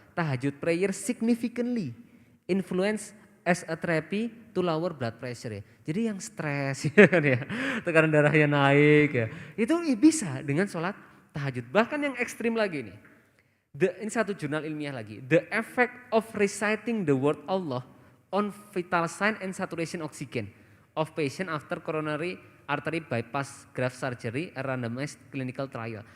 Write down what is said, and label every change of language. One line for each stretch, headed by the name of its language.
English: Tahajud prayer significantly influence as a therapy to lower blood pressure ya.
Indonesian: Jadi yang stres ya, tekanan darahnya naik ya, itu bisa dengan sholat tahajud. Bahkan yang ekstrim lagi nih. Ini satu jurnal ilmiah lagi.
English: The effect of reciting the word Allah on vital sign and saturation oxygen of patient after coronary artery bypass graft surgery a randomized clinical trial.